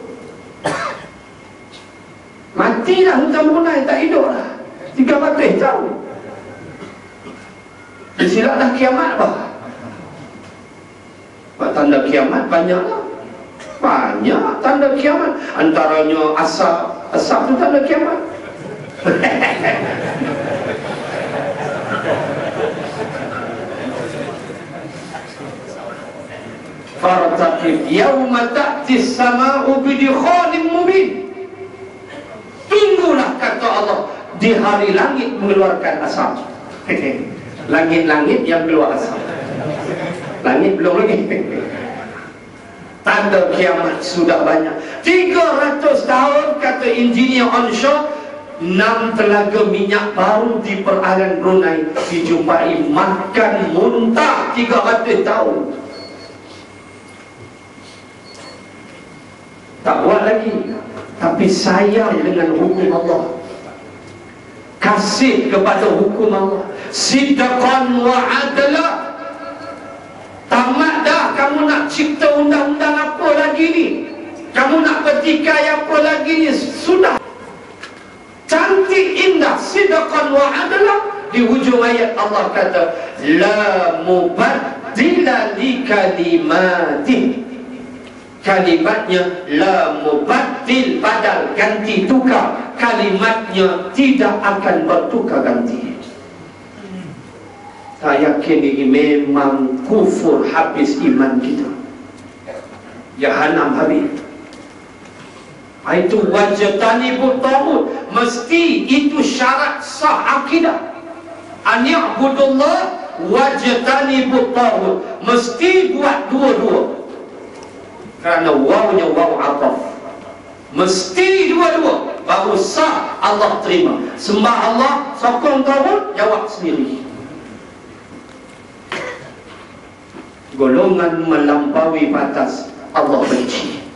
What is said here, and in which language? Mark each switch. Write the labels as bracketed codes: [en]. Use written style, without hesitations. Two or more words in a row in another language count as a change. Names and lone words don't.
[ms] Matilah hutan Brunei, tak hidup lah 300 tahun. Silap dah kiamat apa? Tanda kiamat banyak lah. Banyak tanda kiamat. Antaranya asap. Asap tu tanda kiamat. [ar] فارتقب يوم تأتي السماء بدخان مبين. [ms] Tunggulah, kata Allah, di hari langit mengeluarkan asap. Langit-langit yang keluar asap. Langit belum lagi. Tanda kiamat sudah banyak. 300 tahun, kata engineer onshore. 6 telaga minyak baru di perairan Brunei dijumpai makan muntah 300 tahun. Tak buat lagi, tapi sayang dengan hukum Allah, kasih kepada hukum Allah. [ar] صدقا وعدلا. [ms] Tamat dah kamu nak cipta undang-undang apa lagi ni, kamu nak petikai apa lagi ni. Sudah cantik indah, [ar] صدقا وعدلا. [ms] Di hujung ayat Allah kata [ar] لا مبدل لكلماته. [ms] Kalimatnya [ar] لا مبدل, [ms] badal, ganti, tukar. Kalimatnya tidak akan bertukar ganti. Tak yakin ini memang kufur habis iman kita. Jahanam habis. Itu [ar] واجتنبوا الطاغوت. [ms] Mesti itu syarat sah akidah. [ar] أن يعبدوا الله واجتنبوا الطاغوت. [ms] Mesti buat dua-dua. Kerana wawnya [ar] واو عطف. [ms] Mesti dua-dua baru sah Allah terima. Sembah Allah, sokong taghut, jawab sendiri. Golongan melampaui batas Allah benci.